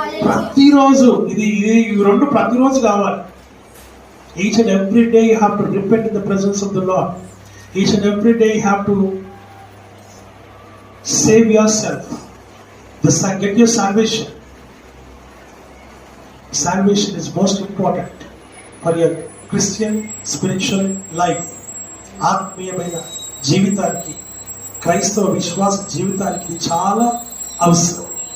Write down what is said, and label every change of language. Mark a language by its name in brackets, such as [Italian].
[Telugu] ప్రతిరోజు ఇది రెండు ప్రతిరోజు కావాలి. [English] Each and every day you have to repent in the presence of the Lord. Each and every day you have to save your self, get your salvation. Salvation is most important for your Christian spiritual life. [Telugu] ఆత్మీయమైన జీవితానికి, క్రైస్తవ విశ్వాస జీవితానికి ఇది చాలా అవసరం.